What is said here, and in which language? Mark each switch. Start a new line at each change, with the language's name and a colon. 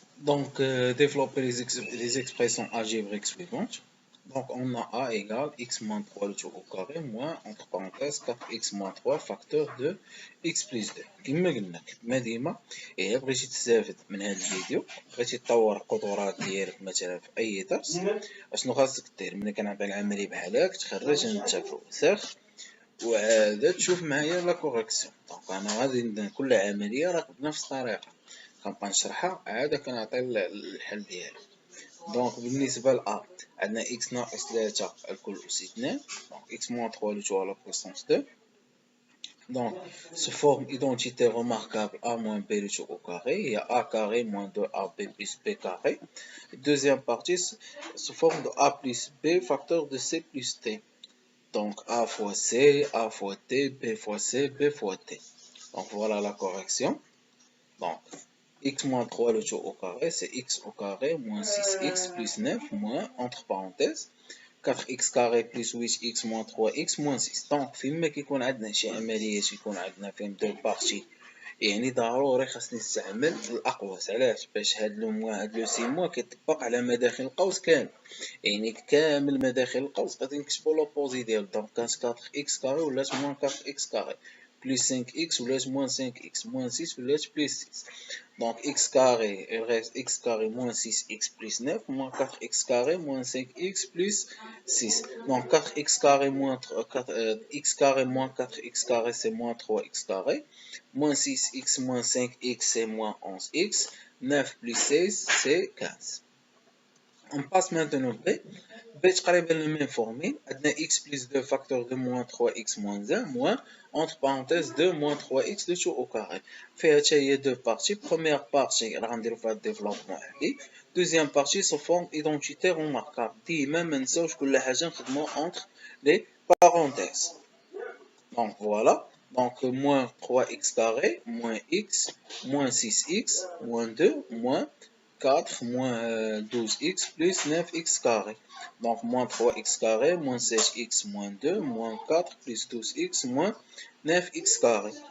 French: Donc, développer les expressions algébriques suivantes. Donc, on a A égale x moins 3 le tout au carré moins, entre parenthèses, 4x moins 3 facteur de x plus 2.
Arabic: كما قلنا كما ديما، إلا بغيتي تستافد من هذا الفيديو، بغيتي تطور القدرات ديالك مثلا في أي درس، أشنو خاصك دير؟ ملي كنعطي العملية بحال هاك تخرج أنت في الوسخ وعاد تشوف معايا لا كوريكسيون. دونك أنا غادي كل عملية راه بنفس الطريقة كنبقى نشرحها عاد كنعطي الحل ديالها. دونك بالنسبه ل A عندنا x ناقص 3 الكل أس 2، دونك
French: x moins 3 le tout à la puissance 2. Donc, sous forme identité remarquable a moins b le tout au carré, il y a a carré moins 2ab plus b carré. Deuxième partie, sous forme de a plus b facteur de c plus t. Donc, a fois c, a fois t, b fois c, b fois t. Donc, voilà la correction. Donc, x moins 3 le tout au carré, c'est x au carré moins 6x plus 9 moins, entre parenthèses, 4x carré plus 8x moins 3x moins 6.
Arabic: Donc, فيما كيكون عندنا شي عمليات يكون عندنا فيهم دو بارتي، يعني ضروري خاصني نستعمل الأقواس. علاش؟ باش هاد لو موان هاد لو سي موان كيطبق على مداخل القوس كامل، يعني كامل مداخل القوس غادي نكتبو لوبوزي ديالو. دونك كانت 4x كاري ولات موان 4x كاري،
French: plus 5x
Arabic: ولات
French: moins 5x, moins 6
Arabic: ولات
French: plus 6. Donc x carré, il reste x carré moins 6x plus 9, moins 4x carré moins 5x plus 6. Donc 4x carré moins 4, x carré moins 4x carré c'est moins 3x carré, moins 6x moins 5x c'est moins 11x, 9 plus 16 c'est 15. On passe maintenant B. B
Arabic: تقريبا
French: la même formule.
Arabic: عندنا
French: x plus 2 facteur de moins 3x moins 1 moins, entre parenthèses 2 moins 3x le tout au carré.
Arabic: فيها حتى هي
French: deux parties. Première partie
Arabic: راه غنديرو فيها الديفلوبمون عادي.
French: Deuxième partie sous forme identité remarquable.
Arabic: ديما ما نساوش كل حاجة نخدمو
French: entre les parenthèses. Donc voilà. Donc moins 3x carré moins x moins 6x moins 2 moins 4 moins 12x plus 9x carré. Donc moins 3x carré moins 16x moins 2 moins 4 plus 12x moins 9x carré.